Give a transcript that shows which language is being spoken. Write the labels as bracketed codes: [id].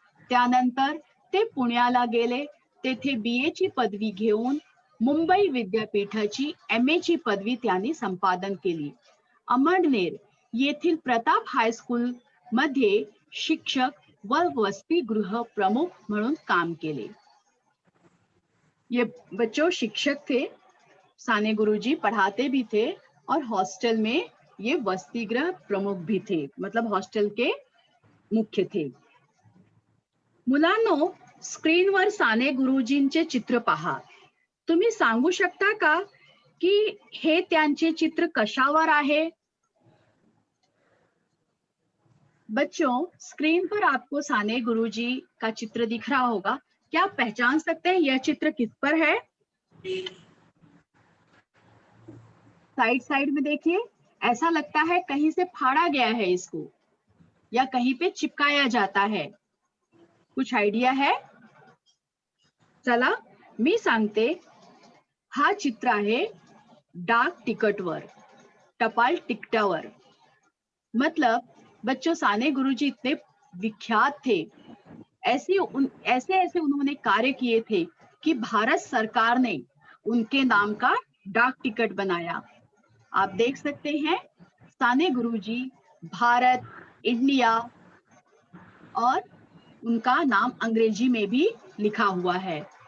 [mr] त्यानंतर ते पुण्याला गेले. तेथे BA ची पदवी घेऊन मुंबई विद्यापीठाची MA ची पदवी त्यांनी संपादन केली. अमळनेर येथील प्रताप हायस्कूल मध्ये शिक्षक व वसतिगृह प्रमुख म्हणून काम केले. [hi] ये बच्चों शिक्षक थे, साने गुरुजी पढ़ाते भी थे और हॉस्टल में ये वसतिगृह प्रमुख भी थे, मतलब हॉस्टल के मुख्य थे. [mr] मुलांनो, स्क्रीनवर साने गुरुजींचे चित्र पहा. तुम्ही सांगू शकता का की हे त्यांचे चित्र कशावर आहे? [hi] बच्चों, स्क्रीन पर आपको साने गुरुजी का चित्र दिख रहा होगा. क्या आप पहचान सकते हैं यह चित्र किस पर है? साइड में देखिए, ऐसा लगता है कहीं से फाड़ा गया है इसको या कहीं पे चिपकाया जाता है. कुछ आइडिया है? [mr] चला मी सांगते. हा चित्र आहे डाक तिकटवर, टपाल तिकटावर. [hi] मतलब बच्चों, साने गुरुजी इतने विख्यात थे, ऐसे उन्होंने कार्य किए थे कि भारत सरकार ने उनके नाम का डाक टिकट बनाया. आप देख सकते हैं साने गुरुजी, भारत, इंडिया और उनका नाम अंग्रेजी में भी लिखा हुआ है.